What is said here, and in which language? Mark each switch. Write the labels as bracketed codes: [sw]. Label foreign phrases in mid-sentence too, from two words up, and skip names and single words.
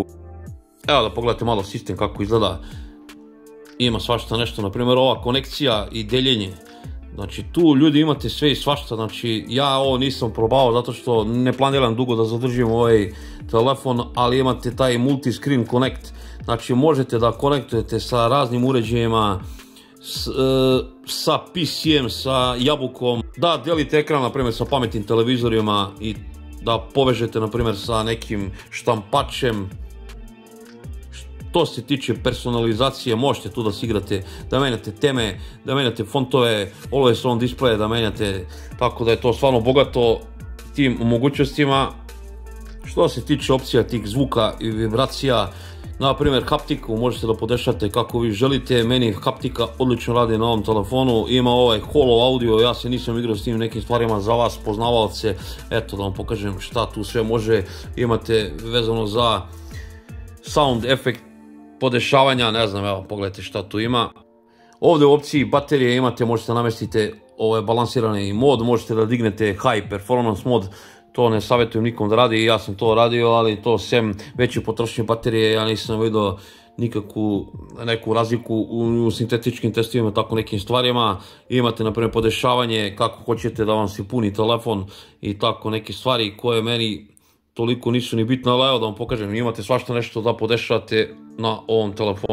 [sr] Evo da pogledate malo sistem kako izgleda, ima svašta nešto, na primjer ova konekcija i deljenje. Znači tu ljudi imate sve i svašta, znači ja ovo nisam probao zato što ne planiram dugo da zadržim ovaj telefon, ali imate taj [en] multi-screen connect. [sr] Znači možete da konektujete sa raznim uređajima, sa PC-em, sa jabukom, da delite ekran, na primjer, sa pametnim televizorima i da povežete, na primjer, sa nekim štampačem. Što se tiče personalizacije, možete tu da se igrate, da menjate teme, da menjate fontove, [en] always on display, [sr] da menjate, tako da je to stvarno bogato tim mogućnostima. Što se tiče opcija tih zvuka i vibracija, na primjer haptiku možete da podešate kako vi želite. Meni haptika odlično radi na ovom telefonu, ima ovaj holo audio, ja se nisam igrao s tim nekim stvarima za vas poznavalce, eto da vam pokažem šta tu sve može. Imate vezano za sound efekt podešavanja, ne znam, evo pogledajte šta tu ima. Ovdje u opciji baterije imate, možete namestiti ovaj balansirani mod, možete da dignete [en] high performance [sr] mod. To ne savjetujem nikom da radi, ja sam to radio, ali to sem veće potrošnje baterije, ja nisam vidio nikakvu neku razliku u sintetičkim testovima, tako nekim stvarima. Imate, na primjer, podešavanje, kako hoćete da vam se puni telefon i tako neke stvari koje meni toliko nisu ni bitne, ali evo da vam pokažem, imate svašta nešto da podešavate na ovom telefonu.